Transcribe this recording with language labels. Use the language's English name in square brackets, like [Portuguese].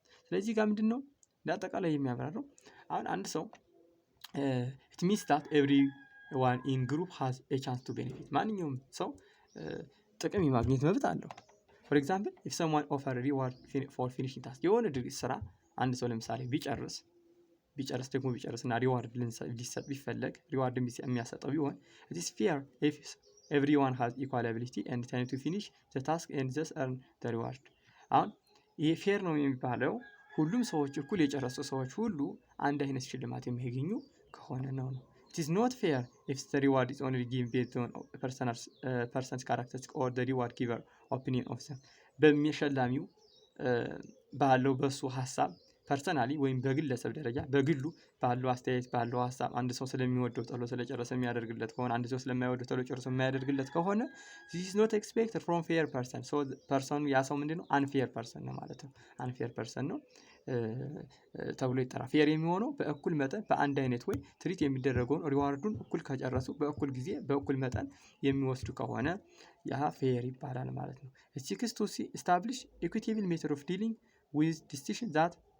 [English] ስለዚህ ጋር ምንድነው ለአጠቃላይ የሚያብራራው አሁን አንድ ሰው it means that everyone in group has a chance to benefit ማንኛውም ሰው ጥቅም የማግኘት መብት አለው። for example if someone offer a reward for finishing task የሆነ ድርጊት ስራ አንድ ሰው ለምሳሌ ቢጨርስና ሪዋርድ ሊሰጥ ቢፈለግ ሪዋርድ የሚያሰጠው ቢሆን it is fair if everyone has equal ability and time to finish the task and thus earn the reward. አሁን ይሄ ፌር ነው የሚባለው ሁሉም ሰዎች እኩል የጨረሱ ሰዎች ሁሉ አንድ አይነት ሽልማት የሚያገኙ ከሆነ ነው። It is not fair if the reward is only given based on person's characteristics or the reward giver opinion of them. [Amharic] በሚሸላሚው ባለው በሱ ሐሳብ ፐርሰናሊ ወይም በግለሰብ ደረጃ በግሉ ባለው አስተያየት ባለው ሐሳብ አንድ ሰው ስለሚወደው ቶሎ ስለጨረሰ የሚያደርግለት ከሆነ አንድ ሰው ስለማይወደው ቶሎ ጨርሶ የማያደርግለት ከሆነ this is not expected from fair person. so person ያ ሰው ምንድነው unfair person ነው ማለት ነው። unfair person ነው ተብሎ ይጠራል። ፌር የሚሆነው በእኩል መጠን በአንድ አይነት ወይ ትሪት የሚደረገውን ሪዋርዱን እኩል ከጨረሱ በእኩል ጊዜ በእኩል መጠን የሚወስዱ ከሆነ ያ ፌር ይባላል ማለት ነው። it seeks to establish equitable method of dealing with decisions that